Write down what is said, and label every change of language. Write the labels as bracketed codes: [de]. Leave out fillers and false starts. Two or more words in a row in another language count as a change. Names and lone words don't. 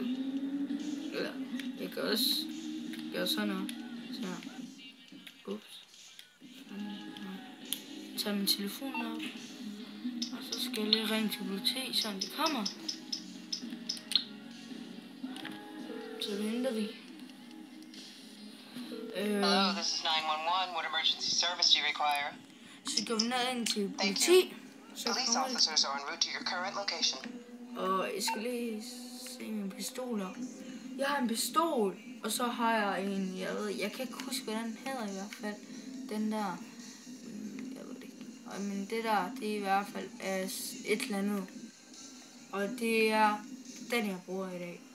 [da] Eller jeg kan også gøre sådan noget. Så ups. Tag min telefon op. Og så skal jeg lige ringe til politi, så de kommer. Så venter vi. [en] Hello, this is 911. What emergency service do you require? [da] Så går vi ned ind til politi. [en] Police officers are en route to your current location. [da] Og jeg skal lige se mine pistoler. Jeg har en pistol, og så har jeg en, jeg kan ikke huske, hvad den hedder i hvert fald. Den der, jeg ved det ikke. Men det der, det er i hvert fald et eller andet. Og det er den, jeg bruger i dag.